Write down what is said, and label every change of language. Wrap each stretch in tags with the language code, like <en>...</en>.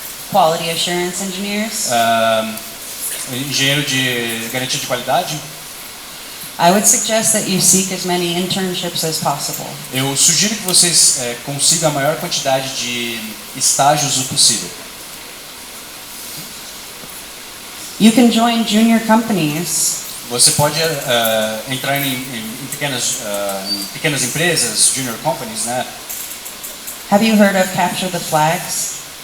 <en>quality assurance engineers.</en> <pt>engenheiro de garantia de qualidade.</pt> <en>I would suggest that you seek as many internships as possible.</en> <pt>Eu sugiro que vocês consigam a maior quantidade de estágios o possível.</pt> <en>You can join junior companies</en> <pt>Você pode entrar em pequenas empresas,</pt> <en>junior companies,</en> <pt>né?</pt> <en>Have you heard of Capture the Flags?</en>